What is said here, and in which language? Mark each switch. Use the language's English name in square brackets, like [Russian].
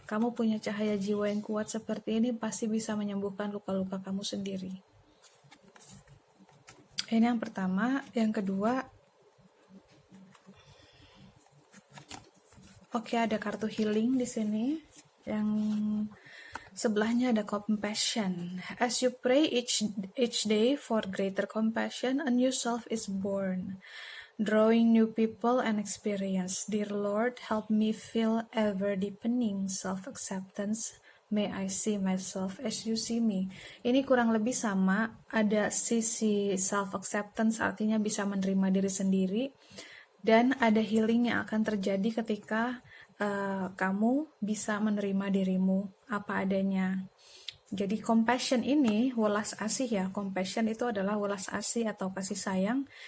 [Indonesian] Kamu punya cahaya jiwa yang kuat seperti ini, pasti bisa menyembuhkan luka-luka kamu sendiri. Ini yang pertama. Yang kedua, oke, ada kartu healing di sini. Yang sebelahnya ada compassion. [English] As you pray each day for greater compassion, a new self is born, drawing new people and experience. Dear Lord, help me feel ever deepening self-acceptance. May I see myself as you see me. [Indonesian] Ini kurang lebih sama, ada sisi self-acceptance, artinya bisa menerima diri sendiri, dan ada healing yang akan terjadi ketika kamu bisa menerima dirimu apa adanya. Jadi compassion ini welas asih ya. Compassion itu adalah welas asih atau kasih sayang.